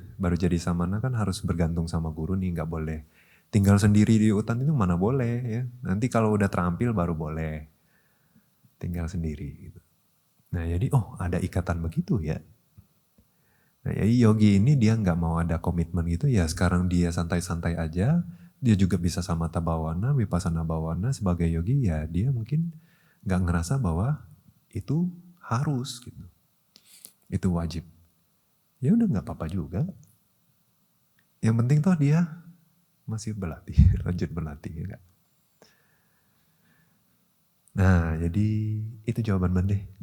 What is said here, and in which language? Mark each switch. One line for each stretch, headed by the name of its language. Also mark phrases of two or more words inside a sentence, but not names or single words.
Indonesian: Baru jadi samana kan harus bergantung sama guru nih, nggak boleh tinggal sendiri di hutan itu mana boleh ya. Nanti kalau udah terampil baru boleh tinggal sendiri gitu. Nah jadi ada ikatan begitu ya. Nah jadi yogi ini dia nggak mau ada komitmen gitu ya, sekarang dia santai-santai aja, dia juga bisa
Pali: samatha bhavana, vipassana bhavana
Indonesian: sebagai yogi ya dia mungkin nggak ngerasa bahwa itu harus gitu, itu wajib. Ya udah nggak apa-apa juga. Yang penting toh dia masih berlatih, lanjut berlatih ya nggak? Nah jadi itu jawaban Bande.